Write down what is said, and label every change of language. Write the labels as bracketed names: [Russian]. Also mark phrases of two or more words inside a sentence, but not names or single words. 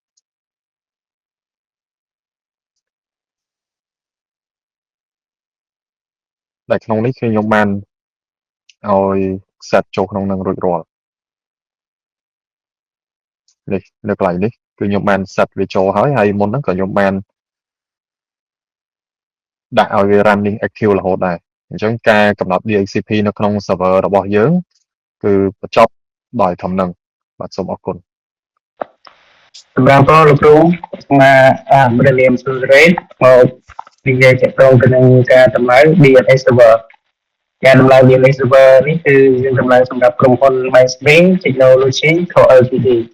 [Khmer] ដែលក្នុងនេះគឺខ្ញុំបានឲ្យ set ចូលក្នុងនឹងរួចរាល់នេះនៅកន្លែងនេះគឺខ្ញុំបាន set វាចូលហើយមុនហ្នឹងក៏ខ្ញុំបាន ដាក់ឲ្យវា [English] running active [Khmer] រហូតដែរអញ្ចឹងការកំណត់ DHCP នៅក្នុង server របស់យើងគឺបញ្ចប់ដោយធំនឹងបាទសូមអរគុណ សម្រាប់លោកគ្រូមករៀនសូរ៉េតមកនិយាយទាក់ទងទៅនឹងការតម្លៃ [English] DNS server [Khmer] ការតម្លៃ [English] DNS server [Khmer] នេះគឺយើងតម្លៃសម្រាប់ក្រុមហ៊ុន Mainstream Technology Co Ltd